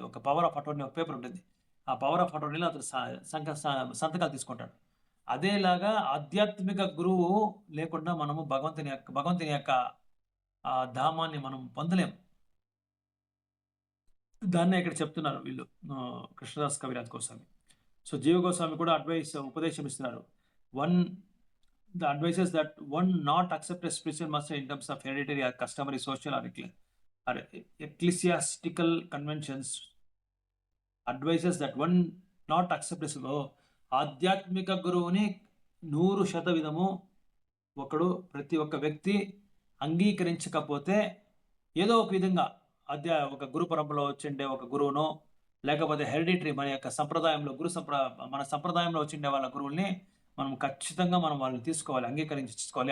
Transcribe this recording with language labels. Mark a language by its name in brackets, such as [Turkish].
[Telugu] ఒక power of attorney ఒక paper ఉంటుంది. ఆ పవర్ ఆఫ్ అటార్నీలో అతను స సంక స సంతకాలు తీసుకుంటాడు. అదేలాగా ఆధ్యాత్మిక గురువు లేకుండా మనము భగవంతుని యొక్క ధామాన్ని మనం పొందలేము. దాన్నే ఇక్కడ చెప్తున్నారు వీళ్ళు కృష్ణదాస్ కవిరాజ్ గోస్వామి. సో, జీవ గోస్వామి కూడా ఉపదేశం ఇస్తున్నారు. [English] One The advices that one not accept a spiritual master in terms of hereditary or customary social or ecclesiastical conventions. Advices that one not accept [Telugu] ఆధ్యాత్మిక గురువుని 100% ఒకడు ప్రతి ఒక్క వ్యక్తి అంగీకరించకపోతే ఏదో ఒక విధంగా ఒక గురు పరంపరలో వచ్చిండే ఒక గురువునో, లేకపోతే హెరిడిటరీ మన సంప్రదాయంలో వచ్చిండే వాళ్ళ గురువుల్ని మనం ఖచ్చితంగా వాళ్ళని తీసుకోవాలి. అంగీకరించుకోవాలి.